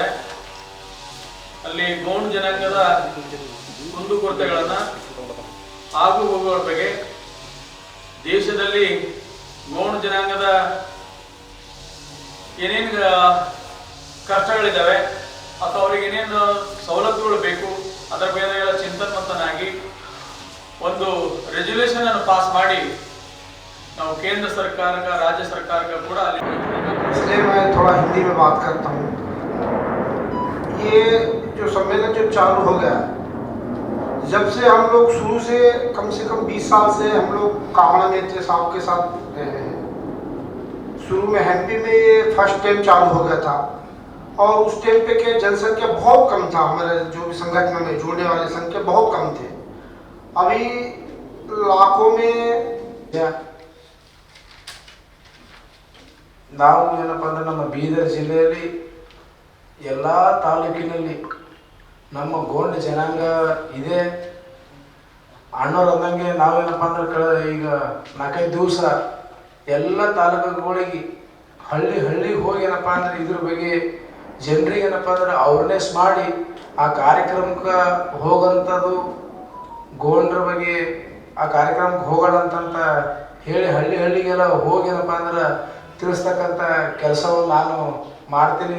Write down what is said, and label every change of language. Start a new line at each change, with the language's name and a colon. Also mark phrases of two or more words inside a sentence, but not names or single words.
Kannada: ಅಲ್ಲಿ ಗೌಡ ಜನಾಂಗದ ಕುಂದುಕೊರತೆಗಳನ್ನು, ಆಗು ಹೋಗುಗಳ ಬಗ್ಗೆ, ದೇಶದಲ್ಲಿ ಗೌಡ ಜನಾಂಗದ ಏನೇನು ಕಷ್ಟಗಳಿದ್ದಾವೆ ಅಥವಾ ಅವ್ರಿಗೆ ಏನೇನು ಸವಲತ್ತುಗಳು ಬೇಕು ಅದರ ಬಗ್ಗೆ ಎಲ್ಲ ಚಿಂತನವಂತನಾಗಿ ಒಂದು ರೆಜಲ್ಯೂಷನ್ ಅನ್ನು ಪಾಸ್ ಮಾಡಿ ನಾವು
Hindi: केंद्र सरकार का, राज्य सरकार का पूरा, इसलिए मैं थोड़ा हिंदी में बात करता हूँ. ये जो सम्मेलन जो चालू हो गया, जब से हम लोग शुरू से कम 20 साल से हम लोग कावड़ा नेत्री साहब के साथ रहे हैं। शुरू में एमपी में ये
English: first time
Hindi: चालू हो गया था और उस टाइम पे के जनसंख्या बहुत कम था, हमारे जो भी संगठन में जुड़ने वाले संख्या बहुत कम थे। अभी लाखों में
Kannada: ನಾವು ಏನಪ್ಪ ಅಂದ್ರೆ ನಮ್ಮ ಬೀದರ್ ಜಿಲ್ಲೆಯಲ್ಲಿ ಎಲ್ಲ ತಾಲೂಕಿನಲ್ಲಿ ನಮ್ಮ ಗೋಂಡ್ ಜನಾಂಗ ಇದೆ. ಅಣ್ಣವ್ರು ಅಂದಂಗೆ ನಾವೇನಪ್ಪ ಅಂದ್ರೆ ಈಗ 4-5 ದಿವಸ ಎಲ್ಲ ತಾಲೂಕುಗಳಿಗೆ ಹಳ್ಳಿಗೆ ಹೋಗಿ ಏನಪ್ಪ ಅಂದ್ರೆ ಇದ್ರ ಬಗ್ಗೆ ಜನರಿಗೆ ಏನಪ್ಪ ಅಂದ್ರೆ ಅವೇರ್ನೆಸ್ ಮಾಡಿ ಆ ಕಾರ್ಯಕ್ರಮಕ್ಕೆ ಹೋಗೋಂಥದ್ದು, ಗೋಂಡ್ರ ಬಗ್ಗೆ ಆ ಕಾರ್ಯಕ್ರಮಕ್ಕೆ ಹೋಗೋಣ ಅಂತ ಹೇಳಿ ಹಳ್ಳಿಗೆಲ್ಲ ಹೋಗಿ ಏನಪ್ಪ ಅಂದ್ರೆ ತಿಳಿಸ್ತಕ್ಕಂಥ ಕೆಲಸವನ್ನು ನಾನು ಮಾಡ್ತೀನಿ.